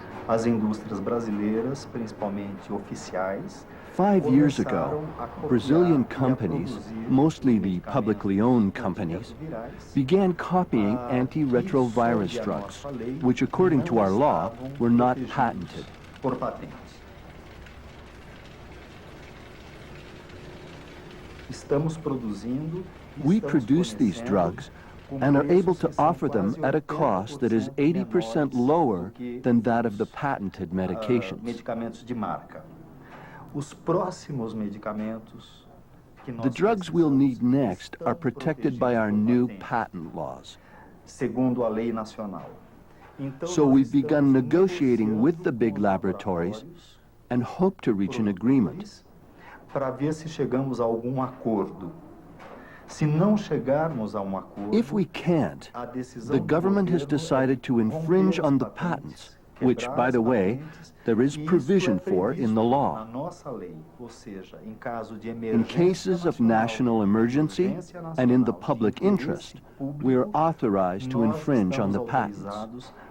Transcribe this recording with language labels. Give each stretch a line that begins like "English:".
Portuguese: as indústrias brasileiras, principalmente oficiais,
English: 5 years ago, Brazilian companies, mostly the publicly owned companies, began copying antiretrovirus drugs, which according to our law were not patented.
Portuguese: por patentes. Estamos produzindo.
English: We produce these drugs and are able to offer them at a cost that is 80% lower than that of the patented medications.
Portuguese: Medicamentos de marca. Os próximos medicamentos que nós
English: The drugs we'll need next are protected by our new patent laws.
Portuguese: segundo a lei nacional.
English: So we've begun negotiating with the big laboratories and hope to reach an agreement.
Portuguese: Para ver se chegamos a algum acordo. Se não chegarmos a acordo,
English: If we can't, the government has decided to infringe on the patents, which, by the way, there is provision for in the law. In cases of national emergency and in the public interest, we are authorized to infringe on the patents.